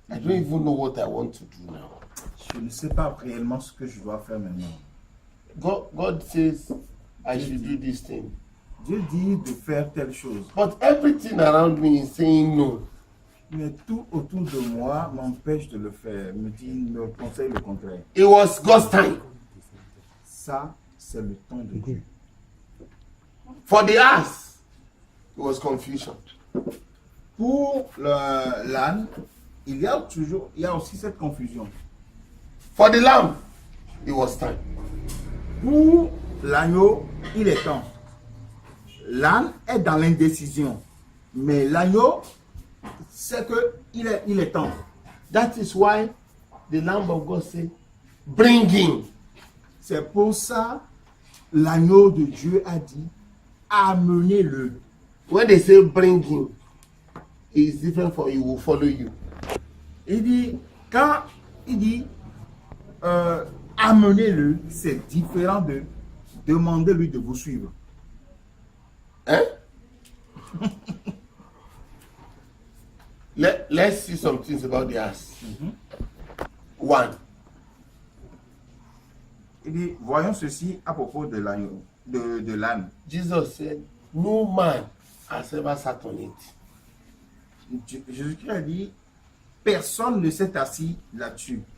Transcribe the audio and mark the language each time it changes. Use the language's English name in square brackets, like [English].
[English] I don't even know what I want to do now. [French] Je ne sais pas réellement ce que je dois faire maintenant. [English] God says I should do this thing. [French] Dieu dit de faire telle chose. [English] But everything around me is saying no. [French] Mais tout autour de moi m'empêche de le faire, me conseille le contraire. [English] It was God's time. [French] Ça, c'est le temps de Dieu. [English] For the ass, it was confusion. [French] Pour l'âne, il y a aussi cette confusion. [English] For the lamb, it was time. [French] Pour l'agneau, il est temps. L'âne est dans l'indécision. Mais l'agneau, c'est qu'il est temps. [English] That is why the Lamb of God said, bring him. [French] C'est pour ça l'agneau de Dieu a dit, amenez-le. [English] When they say bring him, it's different for he will follow you. [French] Il dit, quand il dit amenez-le, c'est différent de demander-lui de vous suivre. Eh? [English] Let's see some things about the ass. One, [French] Il dit, voyons ceci à propos de l'agneau, de l'âne. [English] Jesus said, no man has ever sat on it. [French] Jésus-Christ a dit, personne ne s'est assis là-dessus.